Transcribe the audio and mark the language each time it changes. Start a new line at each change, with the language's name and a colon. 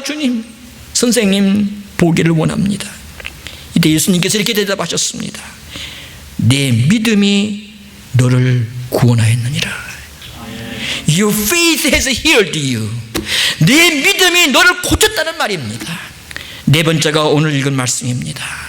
Korean: 주님, 선생님, 보기를 원합니다. 이때 예수님께서 이렇게 대답하셨습니다. 내 믿음이 너를 구원하였느니라.
English: Your faith has healed you.
Korean: 내 믿음이 너를 고쳤다는 말입니다. 네 번째가 오늘 읽은 말씀입니다.